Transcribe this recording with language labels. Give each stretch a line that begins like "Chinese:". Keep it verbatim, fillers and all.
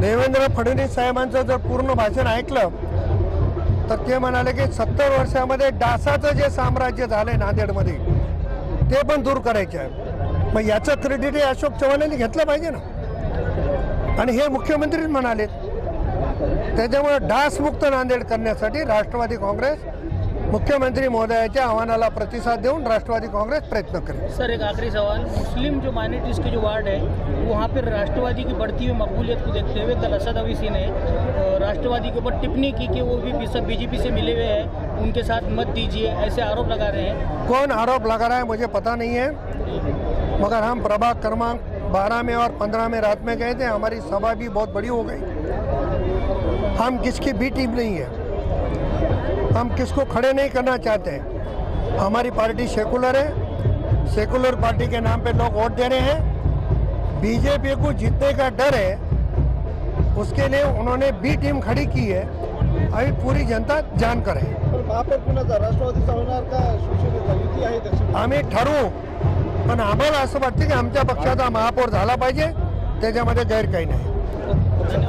Marathi: देवेंद्र फडणवीस साहेबांचं जर पूर्ण भाषण ऐकलं तर ते म्हणाले की सत्तर वर्षामध्ये डासाचं जे साम्राज्य झालं आहे नांदेडमध्ये ते पण दूर करायचे आहे. मग याचं क्रेडिट हे अशोक चव्हाणांनी घेतलं पाहिजे ना. आणि हे मुख्यमंत्री म्हणालेत. त्याच्यामुळे डासमुक्त नांदेड करण्यासाठी राष्ट्रवादी काँग्रेस मुख्यमंत्री महोदयाच्या आव्हानाला प्रतिसाद देऊन राष्ट्रवादी कांग्रेस प्रयत्न करें.
Hindi: सर, एक आखिरी सवाल. मुस्लिम जो माइनॉरिटीज़ के जो वार्ड है वहाँ पर राष्ट्रवादी की बढ़ती हुई मकबूलियत को देखते हुए कल असद अवीसी ने राष्ट्रवादी के ऊपर टिप्पणी की कि वो भी सब बीजेपी से मिले हुए हैं, उनके साथ मत दीजिए, ऐसे आरोप लगा रहे हैं. कौन आरोप लगा रहा है मुझे पता नहीं है, मगर हम प्रभाग क्रमांक बारह में और पंद्रह में रात में गए थे. हमारी सभा भी बहुत बड़ी हो गई. हम किसकी भी टीम नहीं है. हम किसको खड़े नहीं करना चाहते हैं. हमारी पार्टी सेकुलर है. सेकुलर पार्टी के नाम पे लोग वोट दे रहे हैं. बीजेपी को जीतने का डर है, उसके लिए उन्होंने बी टीम खड़ी की है. अभी पूरी जनता जानकर है.
Marathi: आम्ही ठरू, पण आम्हाला असं वाटतं की आमच्या पक्षाचा महापौर झाला पाहिजे. त्याच्यामध्ये गैर काही नाही.